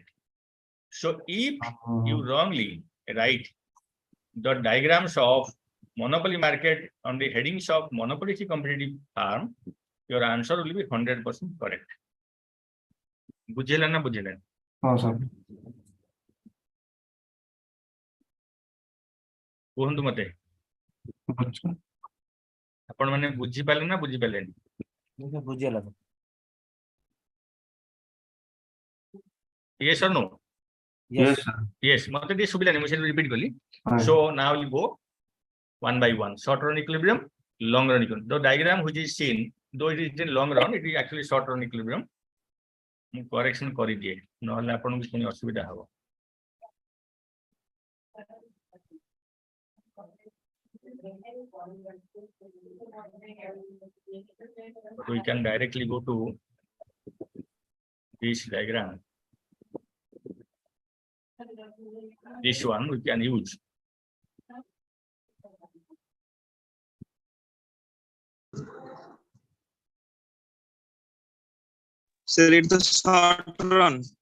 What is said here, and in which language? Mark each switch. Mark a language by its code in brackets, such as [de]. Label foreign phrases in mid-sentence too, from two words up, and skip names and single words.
[en] So if you wrongly write the diagrams of monopoly market on the headings of monopolistic competitive firm, your answer will be 100% correct. [or] ବୁଝିଲେ ନା ବୁଝିଲେ? [en] Oh, sir. [or] କୁହନ୍ତୁ ମତେ ଆପଣ ମାନେ ବୁଝି ପାରିଲେ ନା ବୁଝି ପାରିଲେନି? ବୁଝିଗଲା sir. [en] Yes or no? Yes. sir. Yes, [or] ମତେ ଟିକେ ସୁବିଲାନି, ମୁଁ ସେଟା ରିପିଟ୍ କଲି. [en] Right. So now we'll go one by one. Short run equilibrium, long run equilibrium. The diagram which is seen, though it is in long run, it is actually short run equilibrium. [or] ମୁଁ correction କରିଦିଏ, ନହେଲେ ଆପଣଙ୍କୁ ପୁଣି ଅସୁବିଧା ହବ. [en] But we can directly go to this diagram. This one we can use. Sir, it's the short run.